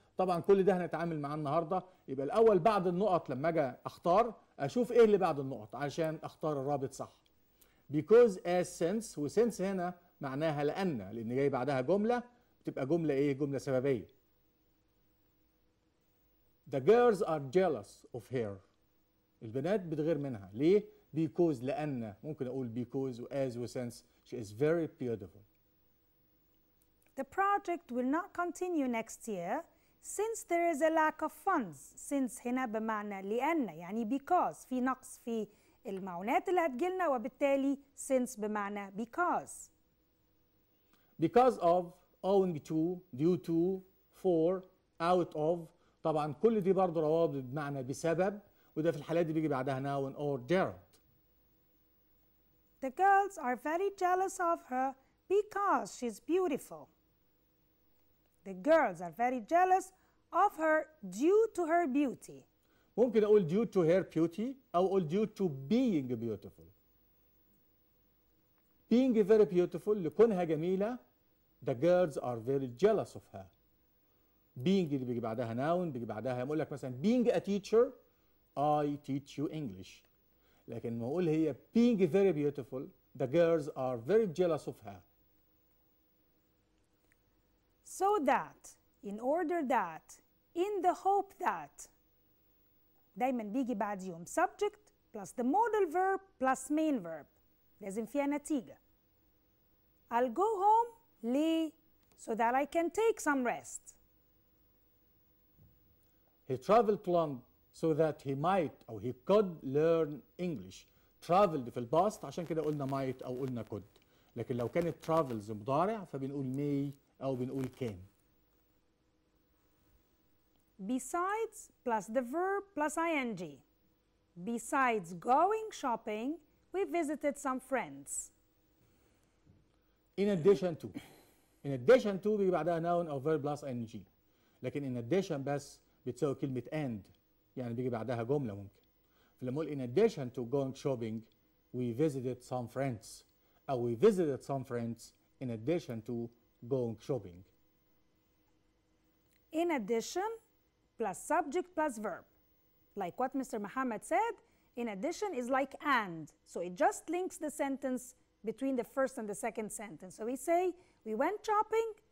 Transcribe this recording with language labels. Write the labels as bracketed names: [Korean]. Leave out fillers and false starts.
[Arabic] طبعا كل ده هنتعامل معاه النهارده. يبقى الاول بعد النقط لما اجي اختار اشوف ايه اللي بعد النقط عشان اختار الرابط صح. [English] because as since، [Arabic] و since هنا معناها لان جاي بعدها جمله، بتبقى جمله ايه؟ جمله سببيه. [English] The girls are jealous of her. [Arabic] البنات بتغير منها. ليه؟ Because لأن، ممكن أقول because و as و since. [English] She is very beautiful. The project will not continue next year since there is a lack of funds. [Arabic] Since هنا بمعنى لأن، يعني because في نقص في المعونات اللي هتجيلنا، وبالتالي since بمعنى because. [English] Because of، owing to، due to، for، out of. [Arabic] طبعا كل دي برضه روابط بمعنى بسبب، وده في الحالات دي بيجي بعدها [English] noun or gerund. The girls are very jealous of her because she's beautiful. The girls are very jealous of her due to her beauty. [Arabic] ممكن أقول [English] due to her beauty [Arabic] أو أقول [English] due to being beautiful. Being very beautiful [Arabic] لكونها جميلة. [English] The girls are very jealous of her. [Arabic] being اللي بيجي بعدها noun، بيجي بعدها يقول لك مثلا [English] being a teacher I teach you English. [Arabic] لكن لما اقول هي [English] being very beautiful the girls are very jealous of her. So that, in order that, in the hope that. [Arabic] دايما بيجي بعديهم [English] subject plus the modal verb plus main verb. [Arabic] لازم فيها نتيجة. [English] I'll go home [Arabic] ليه؟ [English] So that I can take some rest. He traveled to London so that he might أو he could learn English. [Arabic] traveled في الباست عشان كده قلنا might أو قلنا could. لكن لو كانت travels مضارع فبنقول may أو بنقول can. [English] Besides plus the verb plus ing. Besides going shopping, we visited some friends. In addition to. In addition to [Arabic] بيجي بعدها [English] noun أو verb plus ing. [Arabic] لكن in addition بس بتساوي كلمة and، يعني بيجي بعدها جملة ممكن. فلما أقول [English] in addition to going shopping we visited some friends أو we visited some friends in addition to going shopping. In addition plus subject plus verb. Like what Mr. Muhammad said, in addition is like and. So it just links the sentence between the first and the second sentence. So we say we went shopping.